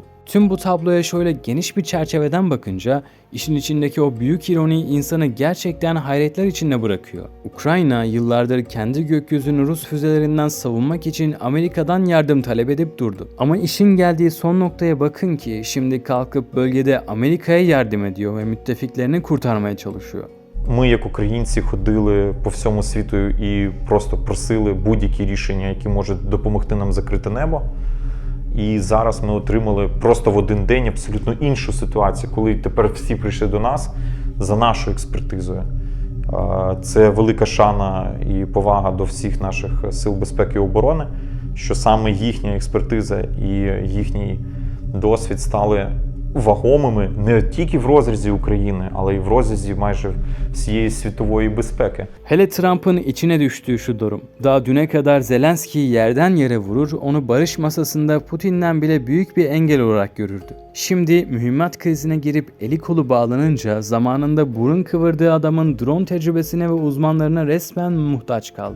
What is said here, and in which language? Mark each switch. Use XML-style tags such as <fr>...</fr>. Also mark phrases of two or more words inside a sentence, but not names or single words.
<tr>Tüm bu tabloya şöyle geniş bir çerçeveden bakınca işin içindeki o büyük ironi insanı gerçekten hayretler içinde bırakıyor. Ukrayna yıllardır kendi gökyüzünü Rus füzelerinden savunmak için Amerika'dan yardım talep edip durdu. Ama işin geldiği son noktaya bakın ki şimdi kalkıp bölgede Amerika'ya yardım ediyor ve müttefiklerini kurtarmaya çalışıyor.</tr> <uk>Ми, як українці, ходили по всьому світу і просто просили будь-які рішення, які можуть допомогти нам закрити небо. І зараз ми отримали просто в один день абсолютно іншу ситуацію, коли тепер всі прийшли до нас за нашою експертизою. Це велика шана і повага до всіх наших сил безпеки і оборони, що саме їхня експертиза і їхній досвід стали вагомими не тільки в розрізі України, але й в розрізі майже всієї світової безпеки.</uk> <tr>Hele Trump'ın içine düştüğü şu durum. Daha düne kadar Zelenski'yi yerden yere vurur, onu barış masasında Putin'den bile büyük bir engel olarak görürdü. Şimdi mühimmat krizine girip eli kolu bağlanınca zamanında burun kıvırdığı adamın drone tecrübesine ve uzmanlarına resmen muhtaç kaldı.</tr>